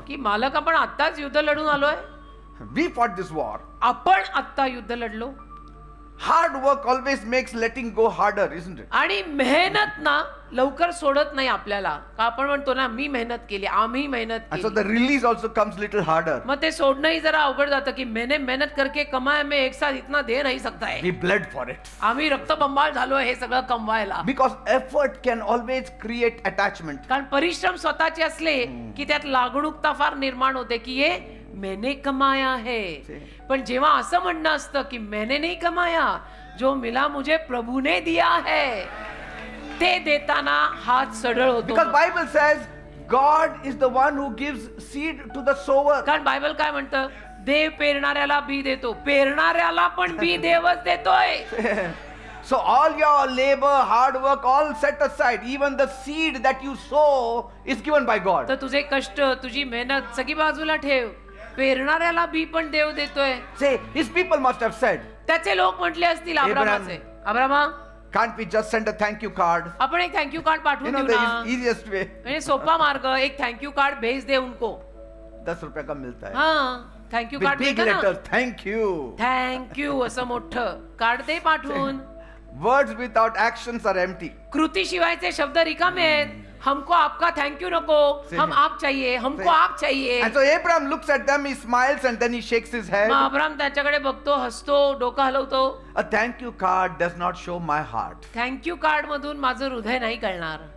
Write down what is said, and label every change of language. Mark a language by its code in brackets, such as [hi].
[mr] की मालक आपण आत्ताच युद्ध लढून आलोय. [en] We fought this war. [mr] आपण आत्ता युद्ध लढलो. [en] Hard work always makes letting go harder, isn't it? [mr] आणि मेहनत ना लवकर सोडत नाही आपल्याला. का आपण म्हणतो ना मी मेहनत केली, आम्ही मेहनत [en] And so [mr] केली. [en] the release also comes little harder. [mr] मग ते सोडणंही जरा अवघड जातं की [hi] मैंने मेहनत करके कमाया, मैं एक साथ इतना दे नहीं सकता है. [en] We bled for it. [mr] आम्ही रक्तबंबाळ झालोय हे सगळं कमवायला. [en] Because effort can always create attachment. [mr] कारण परिश्रम स्वतःचे असले की त्यात लागणूकता फार निर्माण होते की [hi] ये मैंने कमाया है. [mr] पण जेव्हा असं म्हणणं असतं की [hi] मैंने नहीं कमाया, जो मिला मुझे प्रभु ने दिया है, [mr] ते देताना हात सढळ होतो. [en] Because Bible says God is the one who gives seed to the sower. [mr] कारण बायबल काय म्हणतं, देव पेरणाऱ्याला बी देतो, पेरणाऱ्याला पण बी देवच देतोय. [en] So all your labor, hard work, all set aside. Even the seed that you sow is given by God. [mr] तर तुझे कष्ट, तुझी मेहनत सगळी बाजूला ठेव, पेरणाऱ्याला बी पण देव देतोय. [en] Say, his people must have said, [mr] त्याचे लोक म्हटले असतील अब्रामाचे, Abrama [en] can't we just send a thank you card? [mr] आपण एक थँक्यू कार्ड [en] You [mr] पाठवून [en] know [mr] देऊ [en] the [mr] ना. [en] easiest way. [mr] म्हणजे सोपा मार्ग, [hi] एक थँक्यू कार्ड भेज दे उनको. 10 रुपये का मिलता है. [mr] हा थँक्यू [en] With [mr] कार्ड [en] big [mr] देतं ना, [en] letters, thank you. [mr] थँक्यू असं मोठं कार्ड दे पाठवून. [en] Words without actions are empty. [mr] कृती शिवायचे शब्द रिकामे आहेत. [hi] हमको आपका थँक्यू नको, हम आप चाहिए, हमको आप चाहिए. [en] And so Abraham looks at them, he smiles and then he shakes his head. [mr] मग अब्राम त्याच्याकडे बघतो, हसतो, डोकं हलवतो. [en] A thank you card does not show my heart. [mr] Thank you card मधून माझं हृदय नाही कळणार.